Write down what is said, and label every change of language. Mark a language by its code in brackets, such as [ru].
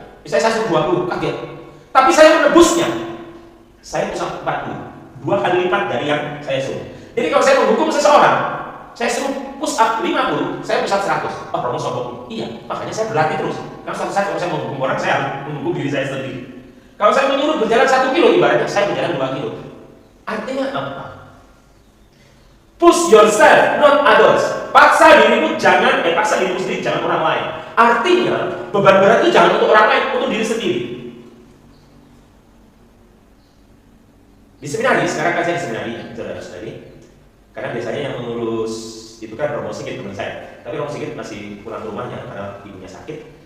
[id] Misalnya saya suruh 20, kaget. Tapi saya menebusnya. Saya push up 40, 2 kali lipat dari yang saya suruh. Jadi kalau saya menghukum seseorang, saya suruh push up 50, saya push up 100. Oh, romo sombong. Iya, makanya saya berlatih terus. Karena suatu saat kalau saya menghukum orang, saya harus menghukum diri saya sendiri. Kalau saya menyuruh berjalan 1 kilo, ibaratnya saya berjalan 2 kilo. Artinya apa? [en] Push yourself, not others. [id] Paksa dirimu sendiri, jangan orang lain. Artinya, beban berat itu jangan untuk orang lain, untuk diri sendiri. Di seminari, sekarang kan saya di seminari, saudara-saudari. Karena biasanya yang mengurus itu kan Romo Sigit teman saya. Tapi Romo Sigit masih pulang ke rumahnya karena ibunya sakit.